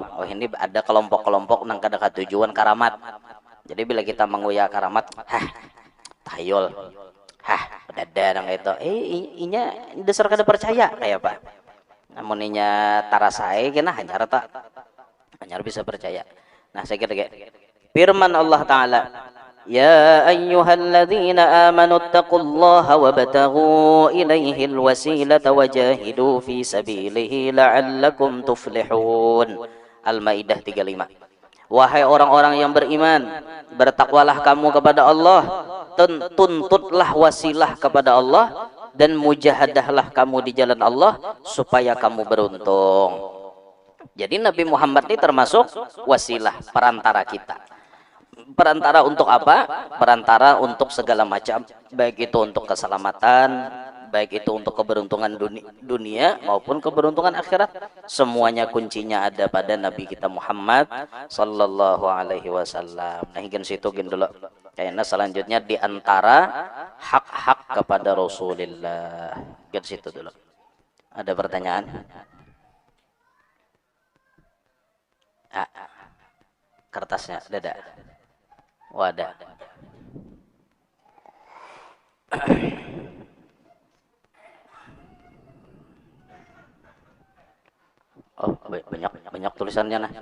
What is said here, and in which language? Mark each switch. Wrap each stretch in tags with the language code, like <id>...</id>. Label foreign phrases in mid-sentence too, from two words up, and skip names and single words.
<bjn>Oh ini ada kelompok-kelompok nang kada katujuan karamat. Jadi bila kita menguya karamat, tahayul, dada nang itu. Inya dasar kada percaya kayak apa? Namun inya tarasai kena hanyar tak. Hanyar bisa percaya. Nah saya kira firman Allah Taala,</bjn> <ar>يا أيها الذين آمنوا اتقوا الله وابتغوا إليه الوسيلة وجاهدوا في سبيله لعلكم تفلحون. Al-Maidah 35.</ar> <id>Wahai orang-orang yang beriman, bertakwalah kamu kepada Allah, tuntutlah wasilah kepada Allah, dan mujahadahlah kamu di jalan Allah supaya kamu beruntung. Jadi Nabi Muhammad ini termasuk wasilah, perantara kita. Perantara untuk apa? Perantara untuk segala macam, baik itu untuk keselamatan, baik itu untuk keberuntungan dunia maupun keberuntungan akhirat. Semuanya kuncinya ada pada Nabi kita Muhammad</id> <ar>صلى الله عليه وسلم.</ar> <bjn>Nah, ingin situ gin dulu.</bjn> <id>Kayaknya selanjutnya di antara hak-hak kepada Rasulullah.</id> <bjn>Gin situ dulu. Ada pertanyaan? Kertasnya ada. Wadah. Oh, banyak tulisannya nah.</bjn>